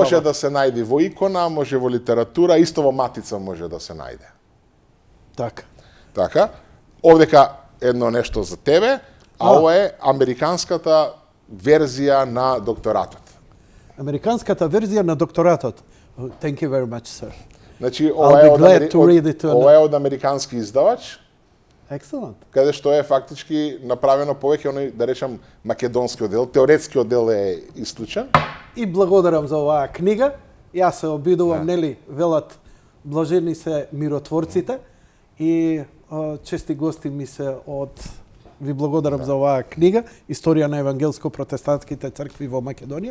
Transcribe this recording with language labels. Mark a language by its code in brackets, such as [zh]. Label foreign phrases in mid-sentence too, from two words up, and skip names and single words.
[mk] може да се најде во икона, може во литература, исто во Матица може да се најде. Така. Така. Овдека едно нешто за тебе, ова е американската верзија на докторатот. Американската верзија на докторатот. [en] Thank you very much, sir. [mk] Значи, ова е од американски издавач, Excellent. каде што е фактички направено повеќе оној, да речам, македонскиот дел, теоретскиот дел е исклучен. И благодарам за оваа книга. Јас се обидувам, нели, велат блажени се миротворците и чести гости ми се од ви благодарам за оваа книга Историја на евангелско-протестантските цркви во Македонија.